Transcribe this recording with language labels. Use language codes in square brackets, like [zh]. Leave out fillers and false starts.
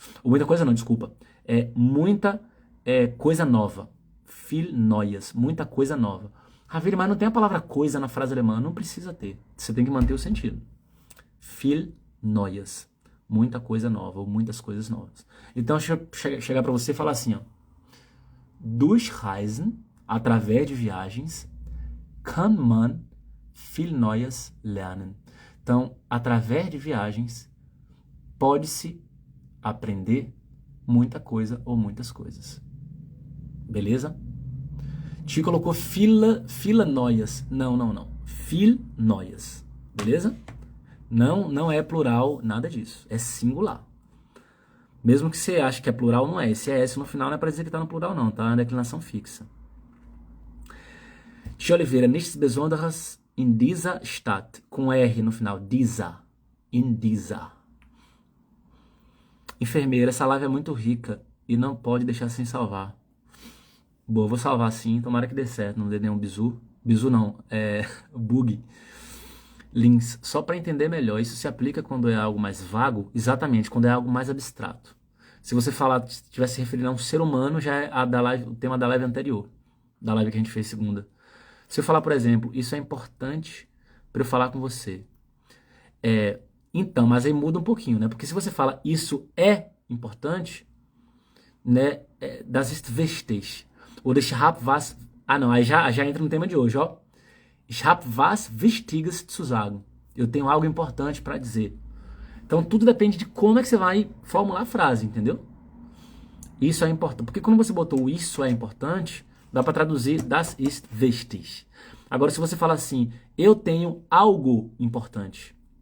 [pt] Ou muita coisa não, desculpa. É muita coisa nova. [de] Viel Neues, [pt] muita coisa nova. Ravile, mas não tem a palavra coisa na frase alemã. Não precisa ter. Você tem que manter o sentido. [de] Viel Neues, [pt] muita coisa nova ou muitas coisas novas. Então, chegar para você e falar assim, ó. [de] Durch Reisen, [pt] através de viagens, [de] kann man viel Neues lernen. [pt] Então, através de viagens, pode-se aprender muita coisa ou muitas coisas. Beleza? Ti colocou fila noias. Não. Fil noias. Beleza? Não é plural, nada disso. É singular. Mesmo que você ache que é plural, não é. Esse é S no final, não é para dizer que está no plural, não. Tá na declinação fixa. [de] Tia Oliveira, nichts Besonderes in dieser Stadt. [pt] Com R no final. [de] Dieser. In dieser. [pt] Enfermeira, essa live é muito rica e não pode deixar sem salvar. Boa, vou salvar sim, tomara que dê certo, não dê nenhum bizu. Bizu não, bug. Links, só para entender melhor, isso se aplica quando é algo mais vago? Exatamente, quando é algo mais abstrato. Se você falar, se estiver se referindo a um ser humano, já é o tema da live anterior, da live que a gente fez segunda. Se eu falar, por exemplo, isso é importante para eu falar com você. Então, mas aí muda um pouquinho, né? Porque se você fala isso é importante, né? [de] Das ist wichtig. Oder ich hab was... [pt] Ah, não, aí já entra no tema de hoje, ó. [de] Ich hab was Wichtiges zu sagen. [pt] Eu tenho algo importante para dizer. Então, tudo depende de como é que você vai formular a frase, entendeu? Isso é importante. Porque quando você botou isso é importante, dá para traduzir [de] das ist wichtig. [pt] Agora, se você fala assim, eu tenho algo importante.